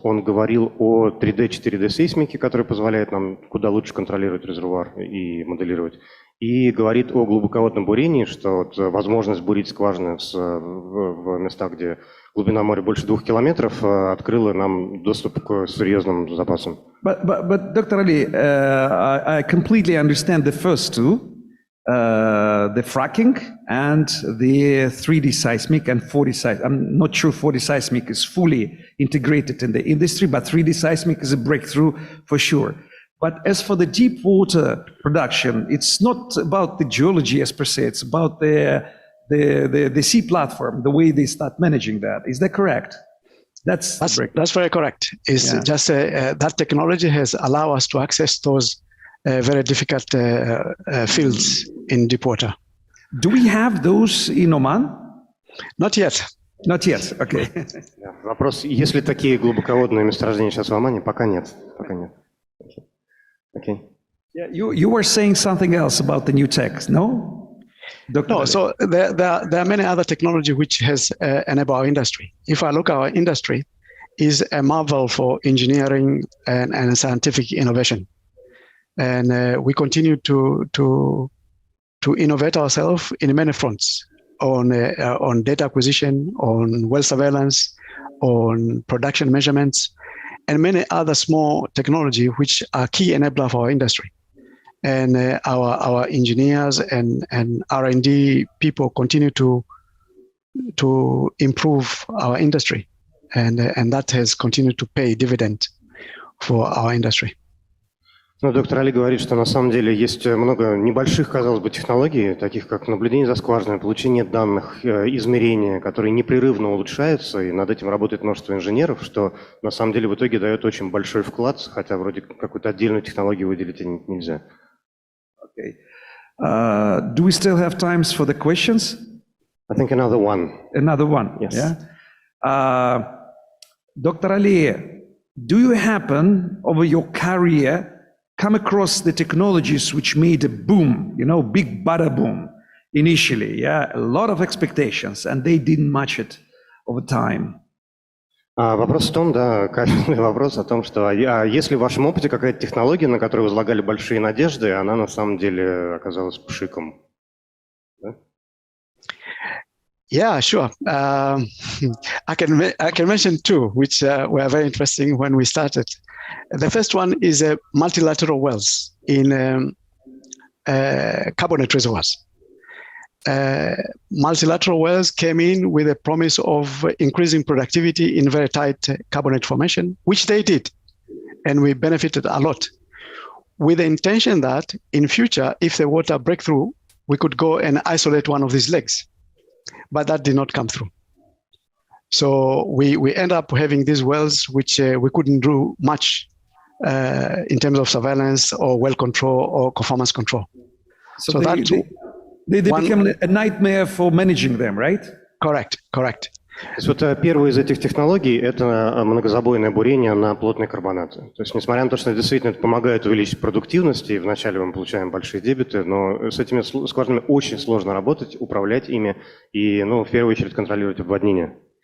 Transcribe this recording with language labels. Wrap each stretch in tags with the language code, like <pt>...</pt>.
<ru>Он говорил о 3D, 4D сейсмике, который позволяет нам куда лучше контролировать резервуар и моделировать. И говорит о глубоководном бурении, что вот возможность бурить скважины в местах, где глубина моря больше 2 километров, открыла нам доступ к серьезным запасам.</ru> <en>But Dr. Ali, I completely understand the first two. The fracking and the 3D seismic and 4D seismic. I'm not sure 4D seismic is fully integrated in the industry, but 3D seismic is a breakthrough for sure. But as for the deep water production, it's not about the geology as per se, it's about the sea platform, the way they start managing that. Is that correct? That's very correct. It's just that technology has allowed us to access those very difficult fields in deep water. Do we have those in Oman? Not yet. Not yet, okay.</en> <ru>Вопрос, есть ли такие глубоководные месторождения сейчас в Омане? Пока нет. Пока нет. Okay.</ru> <en>Yeah, you were saying something else about the new tech, no? No, so there are many other technology which has enabled our industry. If I look at our industry, is a marvel for engineering and scientific innovation. And we continue to innovate ourselves in many fronts on data acquisition, on well surveillance, on production measurements, and many other small technology which are key enabler for our industry. And our engineers and R&D people continue to improve our industry, and that has continued to pay dividend for our industry.</en> <ru>Ну, доктор Али говорит, что на самом деле есть много небольших, казалось бы, технологий, таких как наблюдение за скважиной, получение данных, измерения, которые непрерывно улучшаются, и над этим работает множество инженеров, что на самом деле в итоге дает очень большой вклад, хотя вроде какую-то отдельную технологию выделить нельзя.</ru> <en>Okay. Do we still have times for the questions? I think another one. Another one, yes. Yeah. Dr. Ali, do you happen over your career come across the technologies which made a boom, big bada boom initially, a lot of expectations, and they didn't match it over time?</en> <ru>Вопрос в том, каверзный вопрос о том, что если в вашем опыте какая-то технология, на которую возлагали большие надежды, она на самом деле оказалась пшиком? Да?</ru> <en>Yeah, sure. I can mention two, which were very interesting when we started. The first one is multilateral wells in carbonate reservoirs. Multilateral wells came in with a promise of increasing productivity in very tight carbonate formation, which they did, and we benefited a lot, with the intention that in future, if the water break through, we could go and isolate one of these legs. But that did not come through. So we end up having these wells which we couldn't do much in terms of surveillance or well control or performance control. So they became a nightmare for managing them, right? Correct.</en> <ru>То есть вот первая из этих технологий – это многозабойное бурение на плотные карбонаты. То есть несмотря на то, что действительно это помогает увеличить продуктивность, и вначале мы получаем большие дебиты, но с этими скважинами очень сложно работать, управлять ими и, в первую очередь, контролировать обводнение.</ru>